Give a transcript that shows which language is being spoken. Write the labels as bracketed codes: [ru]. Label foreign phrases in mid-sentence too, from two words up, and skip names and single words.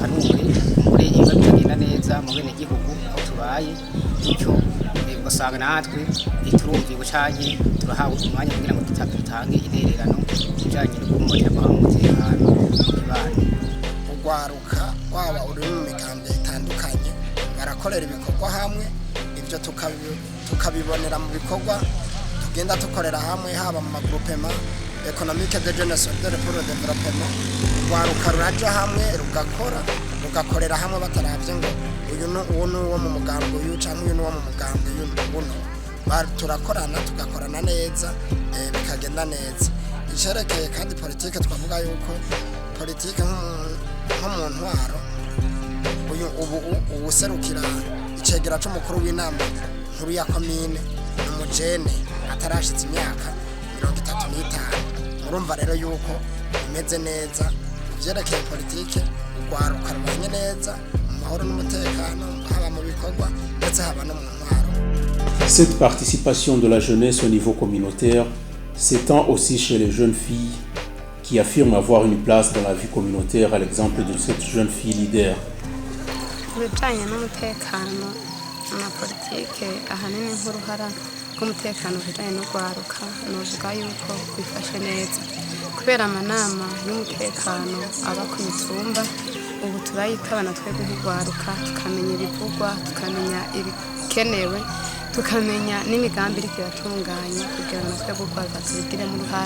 [rn] duhanure muri ibiba bitagenda neza mu bene gihugu aho tubaye, bityo ugasanga natwe turumviwe cyane turahawe umwanya kugira ngo dutange intererano mu bijyanye no kumubonera umutekano mu kibano. Urwaruka waba uri mu migambi itandukanye barakorera ibikorwa hamwe, ibyo tukabibonera mu bikorwa tugenda tukorera hamwe, haba mu [fr] magroupement économique de jeunesse de pour le développement. [rn] Urwaruka ruraja hamwe rugakorera hamwe bataravye ngo uyu n'uwo mu mugambi uyu canke uyu n'uwo mu mugambi uyu turakorana tugakorana neza bikagenda neza. Icerekeye kandi politike, twavuga yuko politike nko mu ntwaro ubu userukira icegera c'umukuru w'inama nkuru ya komine umujene atarashitse imyaka 35. Murumva rero yuko imeze neza ivyerekeye politike, urwaruka rubanye neza mu mahoro n'umutekano, haba mu bikorwa ndetse haba no mu ntwaro. [fr] Cette participation de la jeunesse au niveau communautaire s'étend aussi chez les jeunes filles qui affirment avoir une place dans la vie communautaire, à l'exemple de cette jeune fille leader. [rn] Ibijanye n'umutekano na politike ahanini nk'uruhara rw'umutekano bijanye n'urwaruka novuga yuko bifashe neza kubera amanama y'umutekano aba ku mitumba. Ubu turayitaba twebwe nk'urwaruka tukamenya ibivugwa, tukamenya ibikenewe, tukamenya n'imigambi iriko iratunganya kugira ngo twebwe urwaruka tubigiremo uruhara.